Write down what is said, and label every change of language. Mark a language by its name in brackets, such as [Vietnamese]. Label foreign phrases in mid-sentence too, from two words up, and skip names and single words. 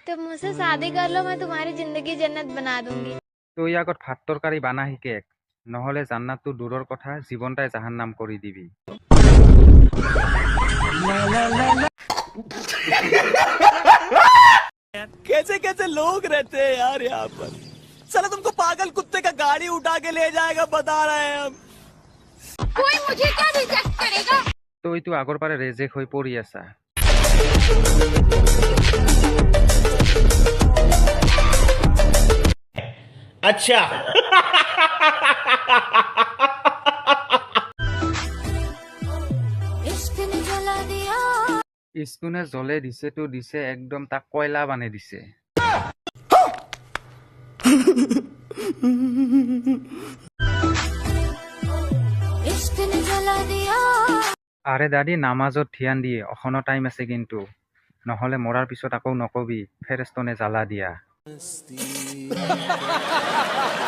[Hindi] तुम मुझसे शादी कर लो, मैं तुम्हारी जिंदगी जन्नत बना दूंगी। [Assamese] তুই আগত ভাত তৰকাৰী বানা শিকেক, নহ'লে জান্নাতটো দূৰৰ কথা জীৱনটাই জাহান্নাম কৰি দিবি। [Hindi] कैसे कैसे लोग रहते हैं यार यहाँ पर। साला तुमको पागल कुत्ते का गाड़ी उठा के ले जाएगा बता रहे हैं हम। कोई मुझे क्या रिजेक्ट करेगा? [Assamese] তইতো আগৰ পৰা ৰেজেক হৈ পৰি আছা। [Hindi] अच्छा इश्क ने जला दिया। [Assamese] স্কুনে জ্বলে দিছেতো দিছে, একদম তাক কয়লা বানাই দিছে। [Hindi] इश्क ने जला दिया। [Assamese] আৰে দাদী নামাজত ধ্যান দিয়ে, অখনো টাইম আছে কিন্তু, নহ'লে মৰাৰ পিছত আকৌ নকবি ফেৰেষ্টনে জ্বালা দিয়া।